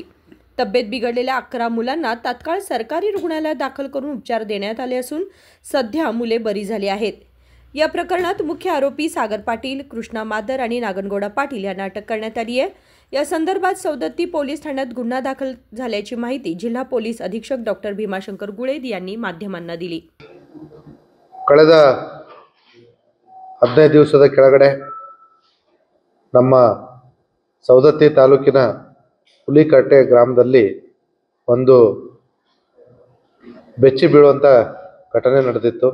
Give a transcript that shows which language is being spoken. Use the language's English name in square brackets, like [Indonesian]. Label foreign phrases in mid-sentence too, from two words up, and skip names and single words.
[Marathi] तब्येत बिघडलेल्या 11 मुलांना तात्काळ सरकारी रुग्णालयात दाखल करून उपचार देण्यात आले असून सध्या मुले बरी झाली आहेत। या प्रकरणात मुख्य आरोपी सागर पाटील, कृष्णा मादर आणि नागनगौडा पाटील यांना अटक करण्यात आली आहे। या संदर्भात सौदत्ती पोलीस ठाण्यात गुन्हा दाखल झाल्याची माहिती जिल्हा पोलीस अधीक्षक डॉक्टर भीमाशंकर गुळेद यांनी माध्यमांना दिली। [Kannada] ಕಳೆದ 15 ದಿವಸದ ಕೆಳಗಡೆ ನಮ್ಮ ಸೌದತ್ತಿ ತಾಲೂಕಿನ ಹುಲಿಕಟ್ಟೆ ಗ್ರಾಮದಲ್ಲಿ ಒಂದು ಬೆಚ್ಚಿ ಬೀಳುವಂಥ ಘಟನೆ ನಡೆದಿತ್ತು।